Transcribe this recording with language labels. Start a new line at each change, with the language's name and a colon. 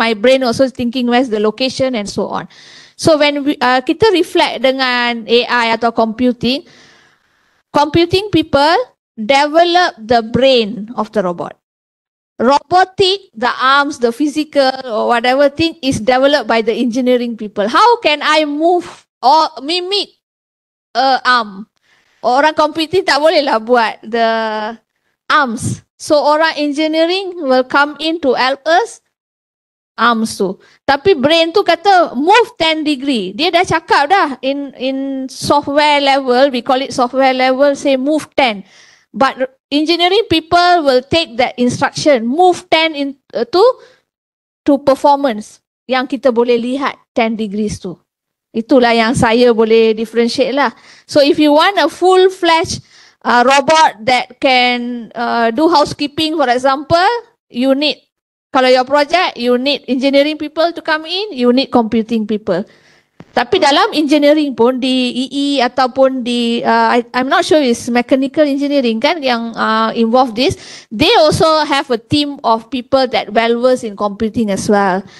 English: My brain also is thinking where's the location and so on. So when kita reflect dengan AI atau computing, computing people develop the brain of the robot. Robotic, the arms, the physical or whatever thing is developed by the engineering people. How can I move or mimic arm?
Malay: Orang computing tak boleh lah buat the arms.
English: So orang engineering will come in to help us arms tu. Tapi brain tu kata move 10 degree. Dia dah cakap dah in software level, we call it software level, say move 10. But engineering people will take that instruction, move 10 to performance yang kita boleh lihat 10 degrees tu.
Malay: Itulah yang saya boleh differentiate lah.
English: So if you want a full-fledged robot that can do housekeeping, for example, you need, kalau your project, you need engineering people to come in, you need computing people. Tapi dalam engineering pun di EE ataupun di I'm not sure it's mechanical engineering kan yang involve this, they also have a team of people that well versed in computing as well.